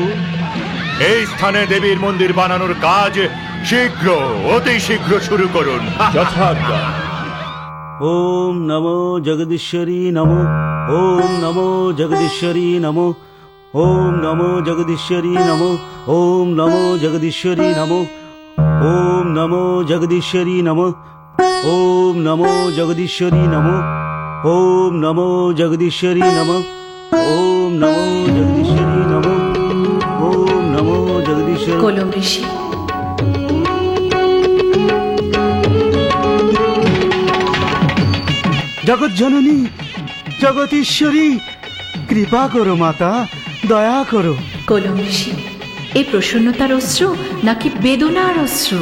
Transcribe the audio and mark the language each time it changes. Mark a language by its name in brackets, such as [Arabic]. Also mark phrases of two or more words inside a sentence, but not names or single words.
[Bangla] এই স্থানে দেবীর মন্দির বানানোর কাজ শীঘ্র, অতি শীঘ্র শুরু করুন। যথাজ্ঞা। [Sanskrit] ওম নমো জগদীশ্বরী নমো, ওম নমো জগদীশ্বরী নমো, ওম নমো জগদীশ্বরী নমো, ওম নমো জগদীশ্বরী নমো, ওম নমো জগদীশ্বরী নমো, ওম নমো জগদীশ্বরী নমো, ওম নমো জগদীশ্বরী নমো, ওম নমো জগদীশ্বরী নমো, ওম নমো জগদীশ্বরী। [Bangla] কলম ঋষি, জগৎ জননী, জগতীশ্বরী, কৃপা করো মাতা, দয়া করো। কলম ঋষি, এই প্রসন্নতার অশ্রু নাকি বেদনার অশ্রু?